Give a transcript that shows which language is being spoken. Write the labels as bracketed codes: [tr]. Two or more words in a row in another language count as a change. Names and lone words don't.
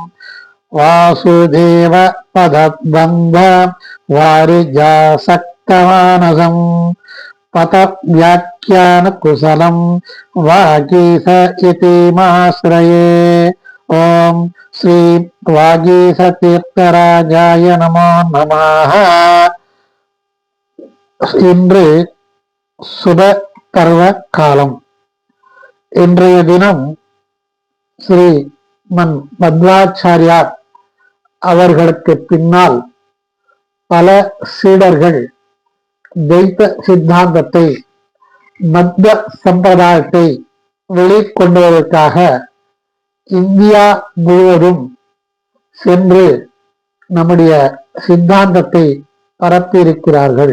[sa] वासुदेव पदबन्ध वारिजासक्तमानसं पत व्याख्यान कुशलं वागीश इति माश्रये। ओम श्री वागीश तीर्थराजाय नमो नमः। [ta] இன்று சுப பர்வ காலம். இன்றைய தினம் ஸ்ரீ மன் மத்வாச்சாரியார் அவர்களுக்கு பின்னால் பல சீடர்கள் துவைத சித்தாந்தத்தை மத்வ சம்பிரதாயத்தை வெளிக்கொண்டுவதற்காக இந்தியா முழுவதும் சென்று நம்முடைய சித்தாந்தத்தை பரப்பியிருக்கிறார்கள்.